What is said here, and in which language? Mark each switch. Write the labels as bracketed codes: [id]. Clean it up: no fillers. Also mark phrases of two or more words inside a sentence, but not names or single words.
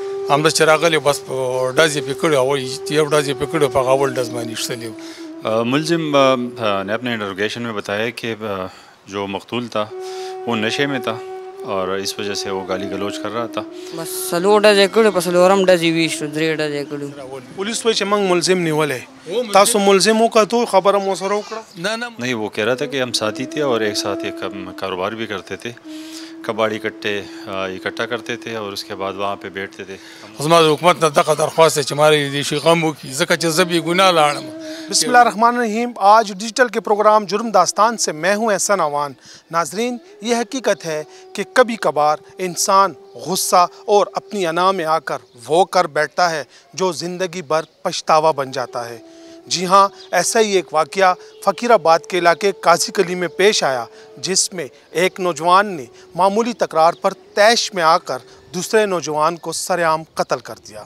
[ps] همدا چې راغلی بس په ډز یې پرې کړی او یو ډز یې پرې کړی په هغه اول ډز باندې ایښتلی. [ur] ملزم نے اپنے انٹروگیشن میں بتایا کہ جو مقتول تھا وہ نشے میں تھا اور اس وجہ سے وہ گالی گلوچ کر رہا تھا. [ps] بس څلور ډزې کړو په څلورم ډز یې ویشتو 3 ډزې کړو. پولیس وایي چې موږ ملزم نیولی تاسو ملزم وکتو خبره مو سره وکړه؟ [ur] نہیں وہ کہہ رہا تھا کہ ہم ساتھی تھے اور ایک ساتھ ایک کاروبار بھی کرتے تھے, کباڑی کٹے اکٹھا کرتے تھے اور اس کے بعد وہاں پہ بیٹھتے تھے. [ps] زما د حکومت نه دغه درخواست دی چې ما دې شي غم وکړي ځکه چې زه بې ګناه لاړم. [ar] بسم اللہ الرحمن الرحیم. [ur] آج ڈیجیٹل کے پروگرام جرم داستان سے میں ہوں احسن عوان. ناظرین, یہ حقیقت ہے کہ کبھی کبھار انسان غصہ اور اپنی انا میں آ کر وہ کر بیٹھتا ہے جو زندگی بھر پچھتاوا بن جاتا ہے. جی ہاں, ایسا ہی ایک واقعہ فقیر آباد کے علاقے قاضی کلی میں پیش آیا, جس میں ایک نوجوان نے معمولی تکرار پر طیش میں آ کر دوسرے نوجوان کو سر عام قتل کر دیا.